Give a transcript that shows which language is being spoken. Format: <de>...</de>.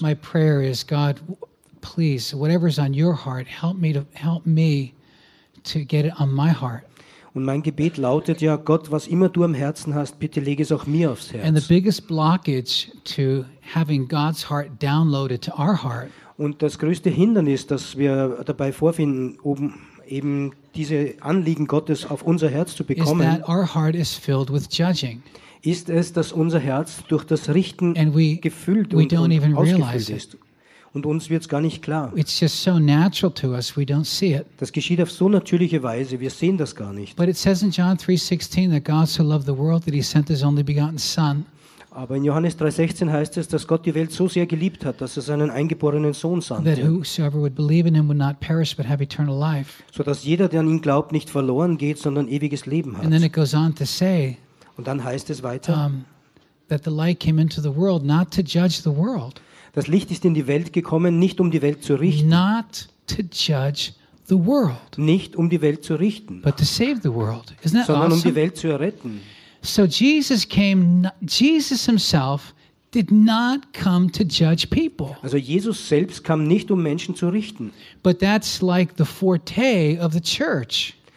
<en>My prayer is, God, please, whatever is on your heart, help me to get it on my heart.</en> <de>Und mein Gebet lautet ja, Gott, was immer du am Herzen hast, bitte lege es auch mir aufs Herz.</de> <en>And the biggest blockage to having God's heart downloaded to our heart.</en> <de>Und das größte Hindernis, das wir dabei vorfinden, um eben diese Anliegen Gottes auf unser Herz zu bekommen,</de> <en>is that our heart is filled with judging.</en> <de>Ist es, dass unser Herz durch das Richten gefüllt und ausgefüllt ist. Und uns wird es gar nicht klar.</de> <en>It's just so natural to us, we don't see it.</en> <de>Das geschieht auf so natürliche Weise, wir sehen das gar nicht.</de> <en>But it says in John 3:16 that God so loved the world that he sent his only begotten son.</en> <de>Aber in Johannes 3:16 heißt es, dass Gott die Welt so sehr geliebt hat, dass er seinen eingeborenen Sohn sandte.</de> <en>That whosoever would believe in him would not perish but have eternal life.</en> <de>So dass jeder, der an ihn glaubt, nicht verloren geht, sondern ewiges Leben hat.</de> <en>And then it goes on to say,</en> <de>und dann heißt es weiter,</de> <en>that the light came into the world not to judge the world.</en> <de>Das Licht ist in die Welt gekommen, nicht um die Welt zu richten.</de> <en>Not to judge the world.</en> <de>Nicht um die Welt zu richten.</de> <en>But to save the world. Isn't that</en> <de>sondern</de> <en>awesome?</en> <de>Um die Welt zu erretten.</de> <en>So Jesus came, Jesus himself did not come to judge people.</en> <de>Also Jesus selbst kam nicht um Menschen zu richten.</de> <en>But that's like the forte of the church.</en>